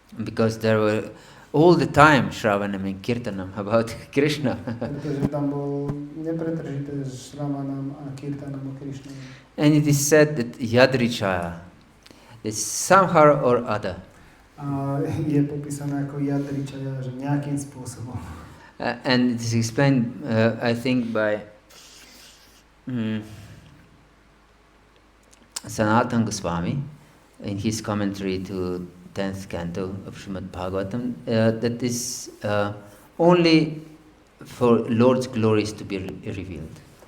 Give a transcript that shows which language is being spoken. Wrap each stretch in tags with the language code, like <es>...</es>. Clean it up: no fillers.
<en>Because there were all the time Shravanam and Kirtanam about Krishna.</en> <sk>Pretože tam bol nepretržité Shravanam a Kirtanam o Krishna.</sk> <en>And it is said that Yadrichaya, that somehow or other,</en> <sk>A je popísané ako Yadrichaya, že nejakým spôsobom.</sk> <en>and it is explained, I think, by Sanatana Goswami in his commentary to 10th canto of Srimad Bhagavatam, that is only for Lord's glories to be revealed.</en>